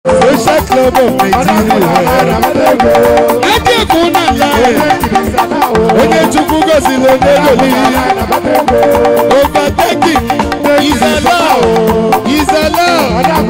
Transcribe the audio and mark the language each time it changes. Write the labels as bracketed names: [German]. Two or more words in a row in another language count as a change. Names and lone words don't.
[English] Social Club of Nigeria. Adé Kunle. [Igbo] Onye Chukwu gọziri onye gọziri. [English] Overtaking is allowed. Is allowed.